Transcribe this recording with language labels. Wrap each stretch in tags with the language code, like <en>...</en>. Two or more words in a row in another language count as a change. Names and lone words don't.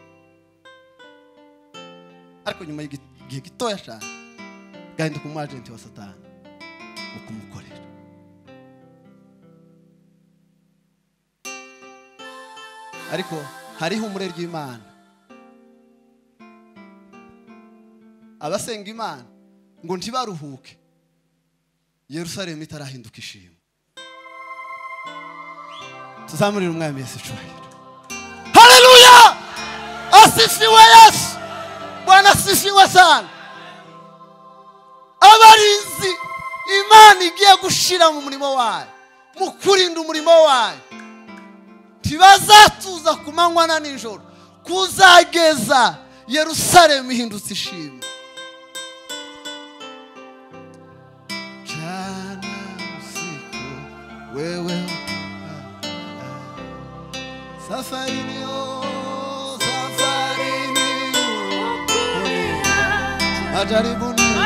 <rw>ariko nyuma y'igihe gitoya cyane gahinduka umwagenti wa Satani ukumukorera ariko hariho umure ry'Imana abasenga Imana ngo ntibaruhuke Yerusalemu itarahinduka ishimwe tuzamurira umwami Yesu cyubahiro haleluya</rw> <sw>asifiwe Yesu Bwana asifiwe sana</sw> <rw>abarinzi Imana igiye gushira mu murimo wayo mu kurinda umurimo wayo tibazatuza kumanywa na nijoro kuzageza Yerusalemu ihindutse ishimwe</rw> <sw>jana usiku wewe safarini majaribuni</sw>